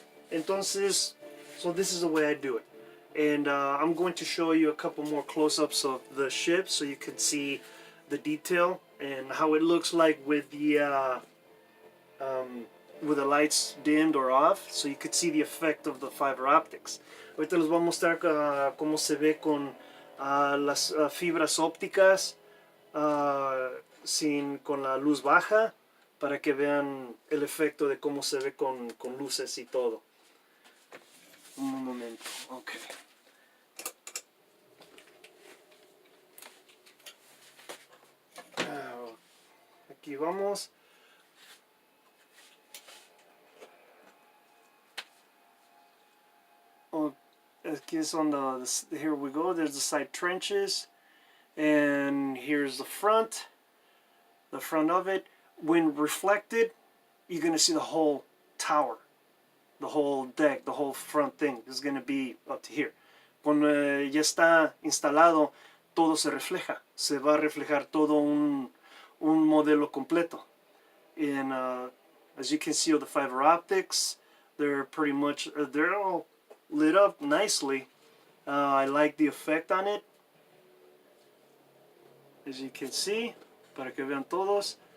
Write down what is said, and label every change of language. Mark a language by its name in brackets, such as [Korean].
[English] Entonces, so this is the way I do it. And I'm going to show you a couple more close-ups of the ship so you can see the detail and how it looks like with the lights dimmed or off, so you could see the effect of the fiber optics. [Spanish] Ahorita les voy a mostrar cómo se ve con las fibras ópticas con la luz baja, para que vean el efecto de cómo se ve con luces y todo. Un momento, okay. Aquí vamos. Aquí es [English] on here we go. There's the side trenches, and here's the front of it. When reflected, you're gonna see the whole tower, the whole deck, the whole front thing is gonna be up to here. [Spanish] Cuando ya está instalado, todo se refleja. Se va a reflejar todo un modelo completo. [English] And as you can see, all the fiber optics, they're pretty much they're all lit up nicely. I like the effect on it, as you can see, [Spanish] para que vean todos.